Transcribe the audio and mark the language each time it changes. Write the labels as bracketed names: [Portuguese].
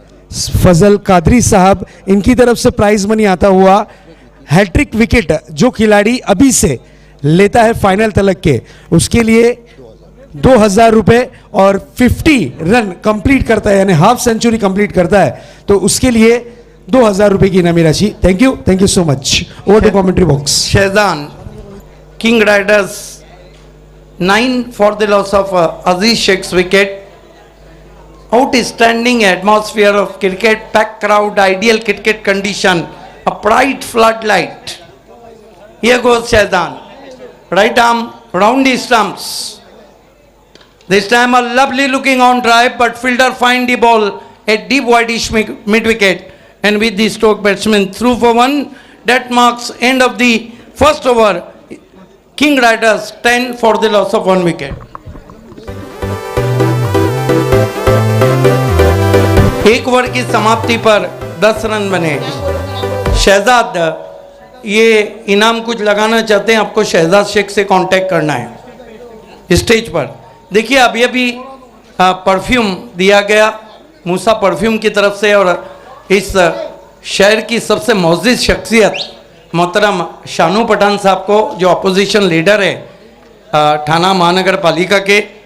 [Hindi] फजल कादरी साहब, इनकी तरफ से प्राइज मनी आता हुआ हैट्रिक विकेट जो खिलाड़ी अभी से लेता है फाइनल तलक के, उसके लिए 2000 रुपए और 50 रन कंप्लीट करता है, यानी हाफ सेंचुरी कंप्लीट करता है, तो उसके लिए 2000 रुपए की इनामी राशि। [English] Thank you so much. Over to commentary box. Shazan, King Riders 9 for the loss of Aziz Sheikh's wicket. Outstanding atmosphere of cricket, packed crowd, ideal cricket condition, a bright floodlight. Here goes Shazan. Right arm round the stumps. This time a lovely looking on drive, but fielder find the ball at deep whitish mid wicket, and with the stroke batsman through for one. That marks end of the first over. King Riders 10 for the loss of one wicket. [Hindi] एक over की समाप्ति पर 10 run बने। शहजाद, ये इनाम कुछ लगाना चाहते हैं, आपको शहजाद शेख से कांटेक्ट करना है स्टेज पर। देखिए अभी अभी परफ्यूम दिया गया मूसा परफ्यूम की तरफ से, और इस शहर की सबसे मोअज़्ज़िज़ शख्सियत मोहतरम शानू पठान साहब को, जो अपोजिशन लीडर है थाना महानगर पालिका के।